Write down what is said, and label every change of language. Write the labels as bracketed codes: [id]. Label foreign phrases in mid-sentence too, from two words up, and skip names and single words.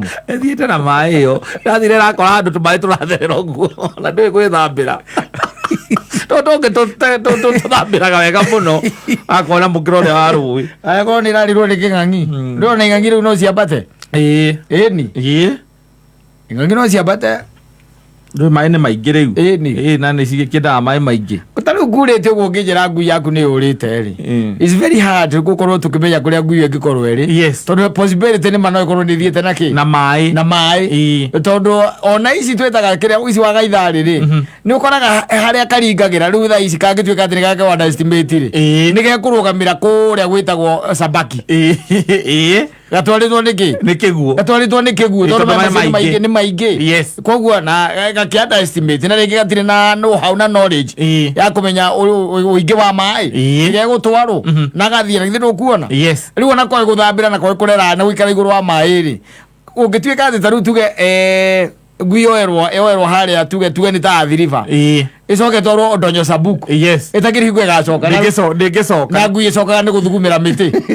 [ki] ethiete na mai iyo rathire rakora handu tumai turatherera uguo na ndiwe gwithambira tuthambiraga wega muno akona mukiro ria wa rui akorwo ni rarirwo ni king'ang'i ndona ing'ang'i riu no ciambate ni ing'ang'i no ciambate rĩu mai nĩ maingĩ rĩu na nĩ cigĩkĩndaga mai maingĩ ũtarĩ ngurĩte ũguo ũngĩnjĩra ngui yaku nĩ yũrĩte rĩ [en] it's very hard [ki] gũkorwo tũkĩmenya kũrĩa ngui ĩngĩkorwo ĩrĩ tondũ possibility nĩ no ĩkorwo nĩ thiĩte na maĩ tondũ ona ici twĩtaga kĩrĩa ici wa gaitharĩ rĩ nĩ ũkoraga harĩa karingagĩra rĩu thaa ici kangĩtuĩka atĩ nĩ gake underestimate rĩ nĩ gekũrũgamĩra kũrĩa gwĩtagwo Sabaki gatwarĩtwo nĩ kĩguũ tondũ maĩ nĩ maingĩ koguo na gakianda estimate na rĩngĩ gatirĩ na know-how na knowledge ya kũmenya ũingĩ wa maĩ gegũtwarwo na gathiĩ na githĩ ndũkuona rĩu ona koĩ gũthambĩra na koĩ kũrera na gũikara igũrũ wa maĩ rĩ ũngĩtuĩka atĩ ta rĩu tuge ngui yoerwo harĩa tuge nĩ ta Athi River ĩcoke twarwo Ndonyo Sabuku ĩtakĩrĩ hingo ĩgacoka na ngui ĩcokaga nĩ gũthugumĩra mĩtĩ